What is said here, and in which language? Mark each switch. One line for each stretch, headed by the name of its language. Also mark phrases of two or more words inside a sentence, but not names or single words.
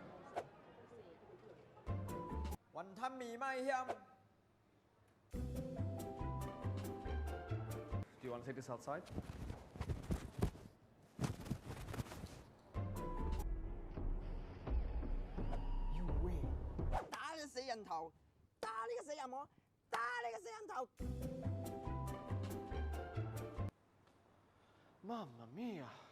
Min Nan Chinese: Wonton mee mai hiam.
English: Do you want to take this outside? You wait.
Cantonese: 打你個死人頭！打你個死人魔！打你個死人頭！
Italian: Mamma mia.